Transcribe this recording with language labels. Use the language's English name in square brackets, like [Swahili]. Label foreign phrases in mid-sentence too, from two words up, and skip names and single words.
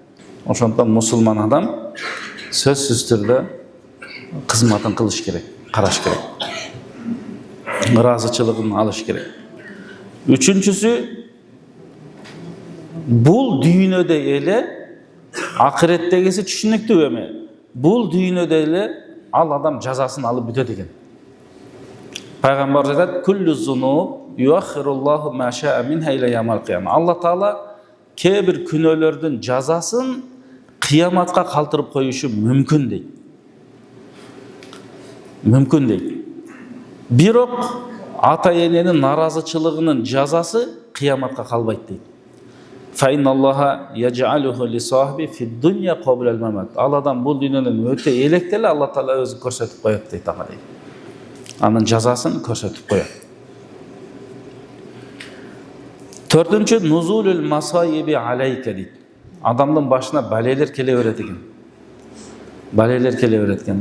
[Kyrgyz] Ошондон мусулман адам сөзсүз түрдө кызматын кылыш керек, караш керек, ыраазычылыгын алыш керек. Үчүнчүсү, бул дүйнөдө эле акыреттегиси түшүнүктүү эме. Бул дүйнөдө эле ал адам жазасын алып бүтөт экен. Пайгамбар айтат: [Arabic] "كل الذنوب يؤخر الله ما شاء منها إلى يوم القيامة." [Kyrgyz] Алла Таала кээ бир күнөөлөрдүн жазасын кыяматка калтырып коюшу мүмкүн дейт. Мүмкүн дейт. Бирок ата эненин наразычылыгынын жазасы кыяматка калбайт дейт. [Arabic] فإن الله يعجله لصاحبه في الدنيا قبل الممات. [Kyrgyz] Ал адам бул дүйнөнүн өтө электе эле Алла Таала өзү көрсөтүп коет дейт ага дейт. Анын жазасын көрсөтүп коет. Төртүнчү, [Arabic] نزول المصائب عليك [Kyrgyz] дейт. Адамдын башына балелер келе берет экен. Балелер келе берет экен.